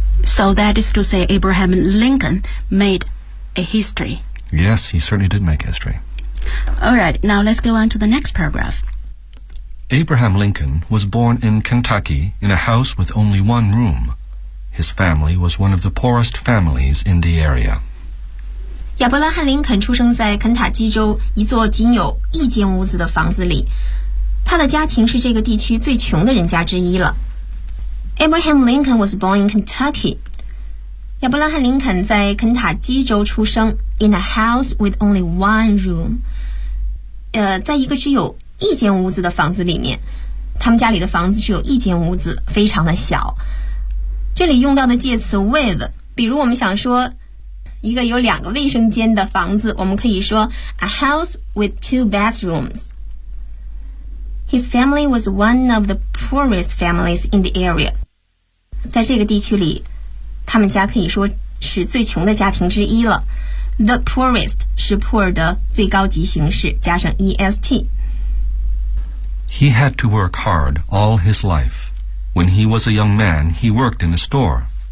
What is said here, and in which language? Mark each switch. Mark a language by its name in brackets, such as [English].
[English] So that is to say Abraham Lincoln made a history. Yes, he certainly did make history. All right, now let's go on to the next paragraph. Abraham Lincoln was born in Kentucky in a house with only one room. His family was one of the poorest families in the area. [Chinese] 亚伯拉罕·林肯出生在肯塔基州一座仅有一间屋子的房子里。他的家庭是这个地区最穷的人家之一了。 Abraham Lincoln was born in Kentucky. 亚伯拉罕·林肯在肯塔基州出生 [English] in a house with only one room. [Chinese] 在一个只有一间屋子的房子里面。他们家里的房子只有一间屋子，非常的小。这里用到的介词 with， 比如我们想说一个有两个卫生间的房子，我们可以说 [English] a house with two bathrooms。 His family was one of the poorest families in the area。 [Chinese] 在这个地区里，他们家可以说是最穷的家庭之一了。 The poorest 是 poor 的最高级形式，加上 est。 [English] He had to work hard all his life. When he was a young man, he worked in a store.